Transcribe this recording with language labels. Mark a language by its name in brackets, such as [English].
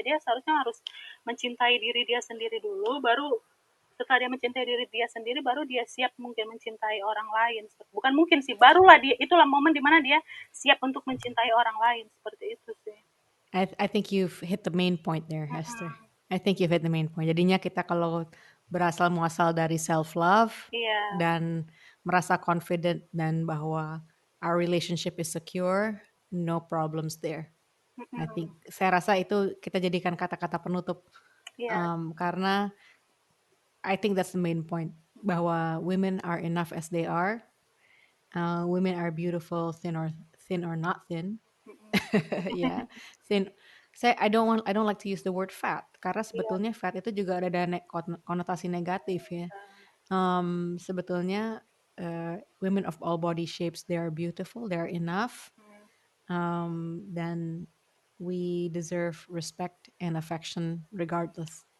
[Indonesian] Dia seharusnya harus mencintai diri dia sendiri dulu, baru setelah dia mencintai diri dia sendiri, baru dia siap mungkin mencintai orang lain. Bukan mungkin sih, barulah itulah momen dimana dia siap untuk mencintai orang lain, seperti itu sih. [English] I think you've hit the main point there, Hester. I think you've hit the main point. [Indonesian] Jadinya kita kalau berasal muasal dari self love Iya. dan merasa confident dan bahwa [English] our relationship is secure, no problems there. I think [Indonesian] saya rasa itu kita jadikan kata-kata penutup Iya. [English] karena I think that's the main point bahwa women are enough as they are. Women are beautiful, thin or not thin. [Indonesian] Ya, thin. [English] I don't like to use the word fat [Indonesian] karena Iya. sebetulnya fat itu juga ada konotasi negatif ya. [English] Sebetulnya women of all body shapes, they are beautiful, they are enough, dan we deserve respect and affection regardless.